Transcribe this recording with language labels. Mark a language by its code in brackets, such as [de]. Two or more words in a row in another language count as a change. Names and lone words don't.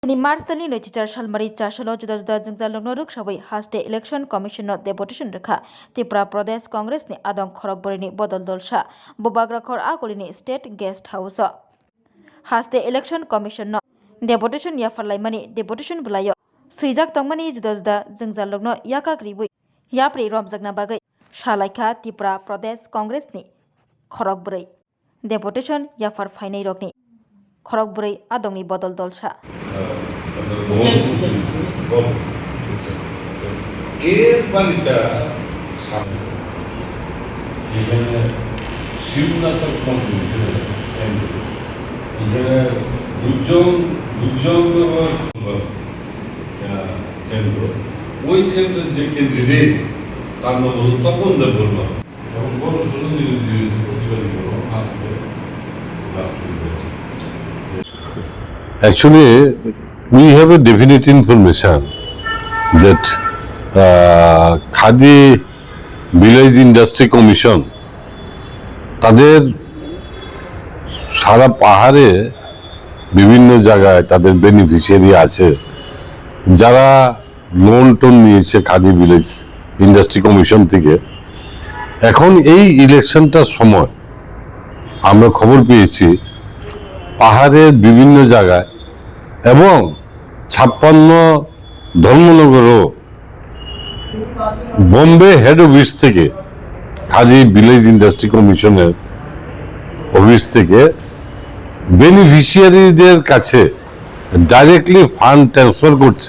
[trp] Ni Mars tani no chichar shalmari chashalo juda juda jingzal lognoruk shabai haste [en] election commission [trp] no deputation rekha Tripura Pradesh Congress ni adong khorokbori ni bodol dolsha bobagrakhor agoli ni [en] state guest house [trp] haste [en] election commission [trp] no deputation ya farlaimani deputation bulayo suijak tongmani juda juda jingzal logno yakagribu yapri romjakna bagai shalaikha Tripura Pradesh Congress ni khorokbori deputation ya far phainai rokni খরকবুড়াই আদংনি বদল দলসা [bn] এর বাড়িটা এখানে শিবনাথ এখানে কেন্দ্র ওই কেন্দ্রের যে ক্যান্ডিডেট তার নাম হলো তপন দেব বর্মা এবং বড় সড়ো নিউজ প্রতিবাদী আসবে [en] Actually, we have a definite information [bn] that Khadi Village Industry Commission তাদের সারা পাহাড়ে বিভিন্ন জায়গায় তাদের বেনিফিশিয়ারি আছে যারা লোন টোন নিয়েছে খাদি ভিলেজ ইন্ডাস্ট্রি কমিশন থেকে। এখন এই ইলেকশনটার সময় আমরা খবর পেয়েছি পাহাড়ের বিভিন্ন জায়গায় এবং 56 ধর্মনগরও বোম্বে [en] head office [bn] থেকে খাদি ভিলেজ ইন্ডাস্ট্রি কমিশনের অফিস থেকে বেনিফিশিয়ারিদের কাছে [en] directly fund transfer [bn] করছে।